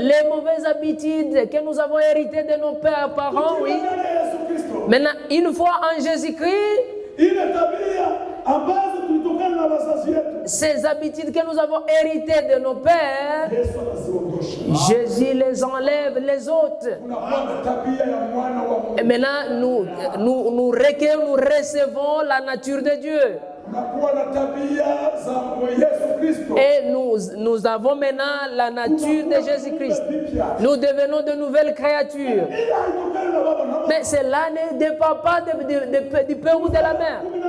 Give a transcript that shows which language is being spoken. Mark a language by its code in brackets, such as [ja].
[fr] Les mauvaises habitudes que nous avons héritées de nos pères, parents, oui. [sw] Ndani ya Yesu Kristo. [fr] Maintenant, une fois en Jésus-Christ, [sw] Ile tabia ambazo tulitokana na wazazi wetu. [fr] ces habitudes que nous avons héritées de nos pères, [sw] Yesu anaziondosha. [fr] Jésus les enlève, les ôtes. [sw] Unakuwa na tabia ya mwana wa Mungu. [fr] Et maintenant, nous recueillons, nous recevons la nature de Dieu. [sw] Unakuwa na tabia za Yesu Kristo. [fr] Et nous avons maintenant la nature de Jésus-Christ. Nous devenons de nouvelles créatures. [sw] Ile haitokani na baba na mama. [fr] Mais cela n'est de papa, du père ou de la mère.